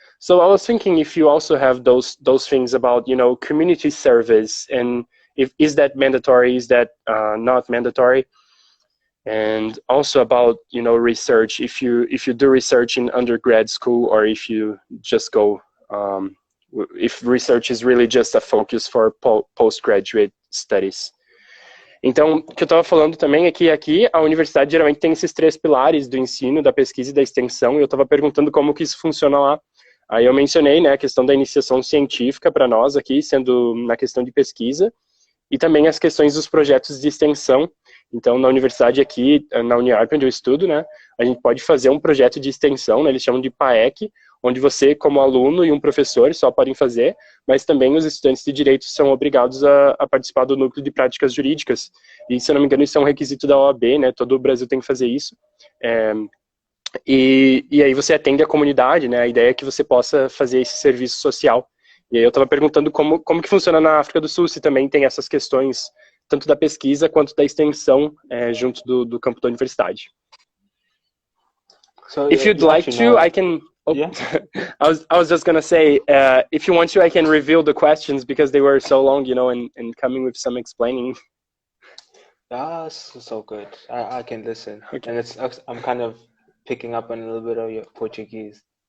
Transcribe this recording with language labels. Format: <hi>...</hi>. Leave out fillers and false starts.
<en>So I was thinking if you also have those things about, you know, community service, and is that mandatory, is that not mandatory? And also about, you know, research, if you do research in undergrad school, or if you just go if research is really just a focus for postgraduate studies.</en> <pt>Então, o que eu estava falando também é que aqui a universidade geralmente tem esses três pilares do ensino, da pesquisa e da extensão, e eu estava perguntando como que isso funciona lá. Aí eu mencionei, né, a questão da iniciação científica para nós aqui, sendo na questão de pesquisa, e também as questões dos projetos de extensão. Então, na universidade aqui, na Uniarp, onde eu estudo, né, a gente pode fazer um projeto de extensão, né, eles chamam de PAEC, onde você, como aluno e um professor, só podem fazer, mas também os estudantes de direito são obrigados a participar do núcleo de práticas jurídicas. E, se eu não me engano, isso é um requisito da OAB, né? Todo o Brasil tem que fazer isso. E aí você atende a comunidade, né? A ideia é que você possa fazer esse serviço social. E aí eu estava perguntando como que funciona na África do Sul, se também tem essas questões, tanto da pesquisa quanto da extensão junto do campo da universidade.</pt> <en>So If you'd like to, I can... Oh, yeah. I was just going to say, if you want to, I can reveal the questions because they were so long, you know, and coming with some explaining. So good. I can listen. Okay. And I'm kind of picking up on a little bit of your Portuguese.</en>